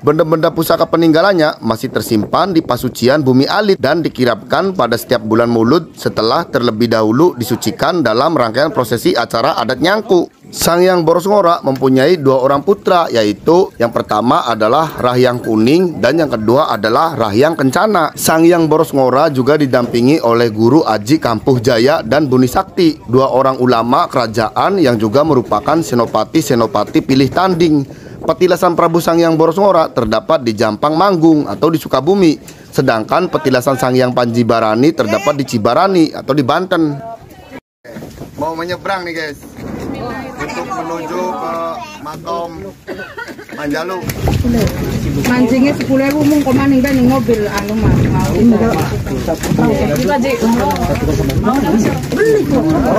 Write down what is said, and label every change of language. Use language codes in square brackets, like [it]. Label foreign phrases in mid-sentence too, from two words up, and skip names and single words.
[id] Benda-benda pusaka peninggalannya masih tersimpan di Pasucian Bumi Alit dan dikirapkan pada setiap bulan Maulud setelah terlebih dahulu disucikan dalam rangkaian prosesi acara adat Nyangku. Sang Hyang Boros Ngora mempunyai 2 orang putra, yaitu yang pertama adalah Rahyang Kuning dan yang kedua adalah Rahyang Kencana. Sang Hyang Boros Ngora juga didampingi oleh Guru Aji Kampuh Jaya dan Buni Sakti, 2 orang ulama kerajaan yang juga merupakan senopati-senopati pilih tanding. Petilasan Prabu Sang Hyang Boros Ngora terdapat di Jampang Manggung atau di Sukabumi, sedangkan petilasan Sang Hyang Panji Barani terdapat di Cibarani atau di Banten. Mau menyeberang nih guys, untuk menuju ke makam Panjalu. Mancingnya 10.000 mung komaning dan mobil anu mah mau beli kok.